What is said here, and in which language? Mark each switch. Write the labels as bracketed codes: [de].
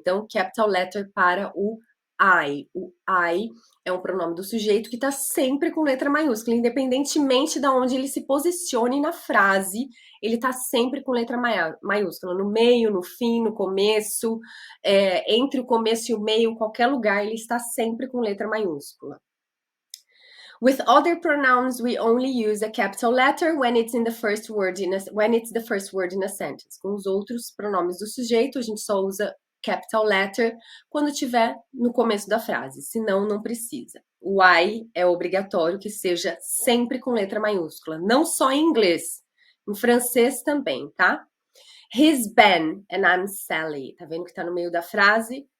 [pt] Então, capital letter para o I. O I é um pronome do sujeito que está sempre com letra maiúscula, independentemente de onde ele se posicione na frase, ele está sempre com letra maiúscula, no meio, no fim, no começo, entre o começo e o meio, em qualquer lugar, ele está sempre com letra maiúscula. [en] With other pronouns, we only use a capital letter when it's the first word in a sentence. [pt] Com os outros pronomes do sujeito, a gente só usa capital letter quando tiver no começo da frase, senão não precisa. O I é obrigatório que seja sempre com letra maiúscula, não só em inglês, em francês também, tá? [en] He's Ben and I'm Sally. [pt] Tá vendo que tá no meio da frase?